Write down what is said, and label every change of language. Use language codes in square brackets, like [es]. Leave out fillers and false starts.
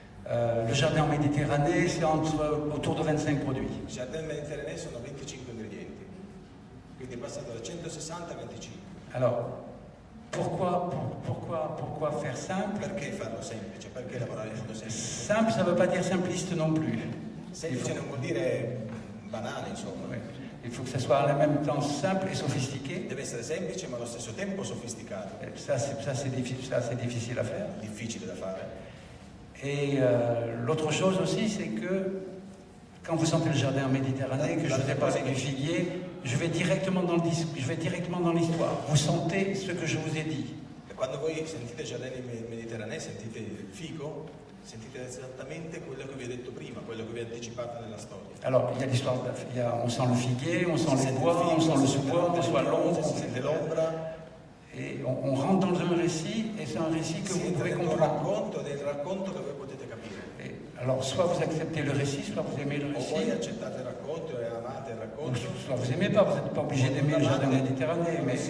[fr] Le jardin en Méditerranée, c'est autour de 25 produits. [it] Il jardin Méditerranée sono 25 ingredienti. Quindi è passato da 160 a 25. [fr] Alors, pourquoi faire simple? [it] Perché farlo semplice? Perché lavorare in modo semplice? [fr] Simple, ça ne veut pas dire simpliste non plus. [it] Semplice non vuol dire banale, insomma. [fr] Oui. Il faut que ça soit en même temps simple et sophistiqué. [it] Deve essere semplice ma allo stesso tempo sofisticato. [fr] Ça c'est difficile à faire. [it] Difficile da fare. [fr] Et l'autre chose aussi, c'est que quand vous sentez le jardin en Méditerranée, que je vous ai parlé du figuier, je vais directement dans l'histoire. Vous sentez ce que je vous ai dit. [it] Quando voi sentite il giardino mediterraneo, sentite il fico, sentite esattamente quello che vi ho detto prima, quello che vi ho anticipato nella storia. [fr] Alors, il y a l'histoire, on sent le figuier, on sent les bois, on sent le sous-bois, on sent l'ombre, on sent l'ombra. Et on rentre dans un récit, et c'est un récit que vous pouvez comprendre. [it] Del racconto che voi potete capire. [fr] Et alors, soit vous acceptez le récit, soit vous aimez le récit. [it] O voi accettate il racconto e amate il racconto. [fr] Soit vous n'aimez pas, vous n'êtes pas obligé d'aimer le jardin Méditerranée.